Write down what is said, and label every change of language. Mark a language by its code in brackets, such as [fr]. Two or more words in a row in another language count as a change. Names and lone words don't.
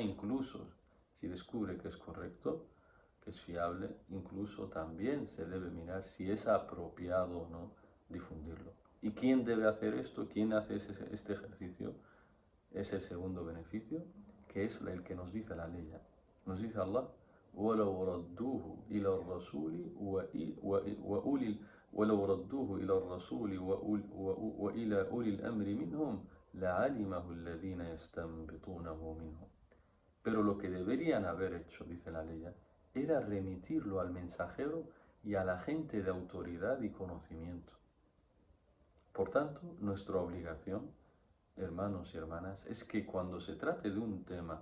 [es] Incluso si descubre que es correcto, que es fiable, incluso también se debe mirar si es apropiado o no difundirlo. ¿Y quién debe hacer esto? ¿Quién hace este ejercicio? Es el segundo beneficio, que es el que nos dice la ley. Nos dice Allah: [ar] وَلَوْ رَدُّوهُ إِلَى الرَّسُولِ وَإِلَى أُولِي الْأَمْرِ مِنْهُمْ لَعَلِمَهُ الَّذِينَ يَسْتَنبِطُونَهُ مِنْهُمْ. [es] Pero lo que deberían haber hecho, dice la ley, era remitirlo al mensajero y a la gente de autoridad y conocimiento. Por tanto, nuestra obligación, hermanos y hermanas, es que cuando se trate de un tema